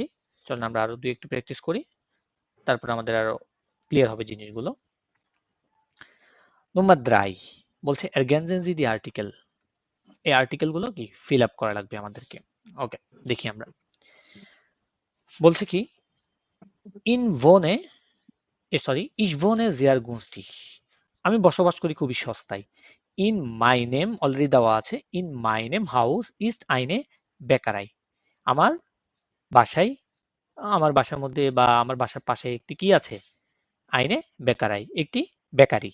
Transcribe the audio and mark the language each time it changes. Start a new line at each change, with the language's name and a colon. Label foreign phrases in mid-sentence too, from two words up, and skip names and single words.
Bangla: চলুন আমরা আরো দুই একটু প্র্যাকটিস করি, তারপর আমাদের আরো ক্লিয়ার হবে জিনিসগুলো। নম্বর 3 বলছে
German: ergänzen Sie die Artikel।
Bangla: এই আর্টিকেল গুলো কি ফিল আপ করা লাগবে আমাদেরকে। ওকে, দেখি আমরা। বলছে কি,
German: in wohne,
Bangla: সরি,
German: ich wohne sehr günstig।
Bangla: আমি বসবাস করি খুবই সস্তায়।
German: In meinem
Bangla: অলরেডি দেওয়া আছে,
German: In meinem Haus ist eine Bäckerei.
Bangla: আমার বাসায়, আমার বাসার মধ্যে বা আমার বাসার পাশে একটি কি আছে?
German: eine Bäckerei,
Bangla: একটি বেকারি।